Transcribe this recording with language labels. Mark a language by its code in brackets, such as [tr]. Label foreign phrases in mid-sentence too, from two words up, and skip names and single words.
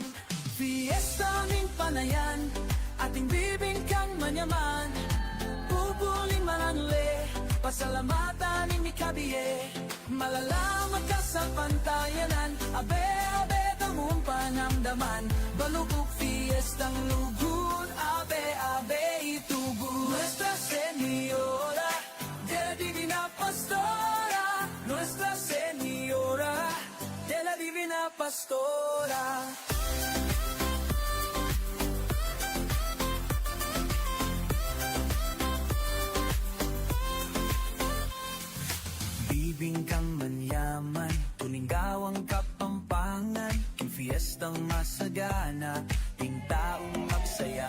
[pam] Fiesta ning panayan, ating bibingkang manyaman, pupuling marangle, pasalamatan ning mikabiye. Malalaman ka sa pantayanan, abe-abe tamong panamdaman. Balubok fiestang lugod, abe-abe itugod. [es] Nuestra Señora de la Divina Pastora, Nuestra Señora de la Divina Pastora. [pam] Bibingkang manyaman, tuningawang kapampangan, king fiestang masagana, ting taong magsaya.